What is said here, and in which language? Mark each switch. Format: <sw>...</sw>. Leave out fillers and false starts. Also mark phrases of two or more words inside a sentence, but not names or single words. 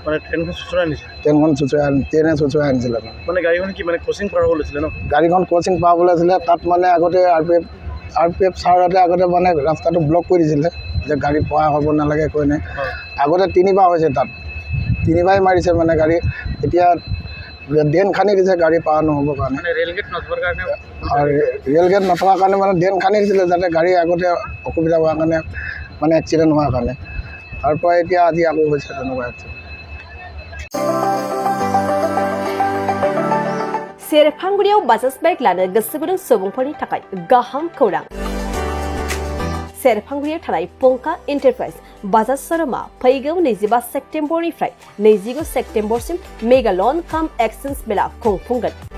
<as>ট্ৰেইনে চুচুৱাই আনিছিলে গাড়ীখন ক্ৰচিং পাবলৈ আছিলে তাত মানে আগতে আৰ পি এফ ছাৰহঁতে আগতে মানে ৰাস্তাটো ব্লক কৰি দিছিলে যে গাড়ী পোৱা হ'ব নালাগে কৈ নাই আগতে 3বাৰ হৈছে তাত 3বাৰে মাৰিছে মানে গাড়ী এতিয়া ড্ৰেইন খান্দি দিছে গাড়ী পাৰ নহ'বৰ কাৰণে ৰেলগেট নথকাৰ কাৰণে মানে ড্ৰেইন খান্দি দিছিলে যাতে গাড়ী আগতে অসুবিধা হোৱাৰ কাৰণে মানে এক্সিডেণ্ট হোৱাৰ কাৰণে তাৰপৰা এতিয়া আজি আকৌ হৈছে তেনেকুৱা</as> <brx>सेरफांगुरियाव बाजाज बाइक लानो गोसो गुदुं सुबुंफोरनि थाखाय गाहाम खौरां सेरफांगुरियाव थानाय पंका एन्टारप्राइज बाजाज शोरूमा फैगौ 25 सेप्तेम्बरनिफ्राय 29 सेप्तेम्बरसिम</brx> <en>mega loan cum exchange</en> <brx>मेला खुंफुंगोन</brx>